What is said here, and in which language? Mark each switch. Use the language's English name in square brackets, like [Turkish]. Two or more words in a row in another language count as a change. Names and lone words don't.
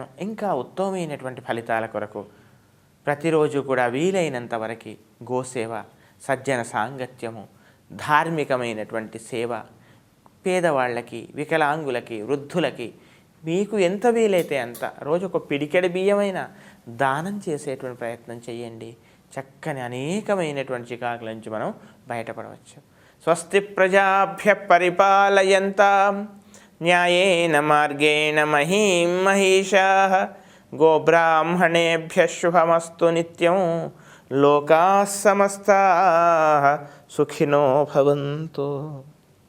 [Telugu] ఇంకా ఉత్తమమైనటువంటి ఫలితాల కొరకు ప్రతిరోజు కూడా వీలైనంత వరకు గోసేవ, సజ్జన సాంగత్యము, ధార్మికమైనటువంటి సేవ, పేదవాళ్ళకి, వికలాంగులకి, వృద్ధులకి మీకు ఎంత వీలైతే అంత రోజు ఒక పిడికెడు బియ్యమైనా దానం చేసేటువంటి ప్రయత్నం చేయండి. చక్కని అనేకమైనటువంటి చికాకుల నుంచి మనం బయటపడవచ్చు. [Sanskrit] స్వస్తి ప్రజాభ్య పరిపాలయంతాం న్యాయేన మార్గేణ మహీం మహిషాః గోబ్రాహ్మణేభ్యః శుభమస్తు నిత్యం. లోకాః సమస్తాః సుఖినో భవంతు.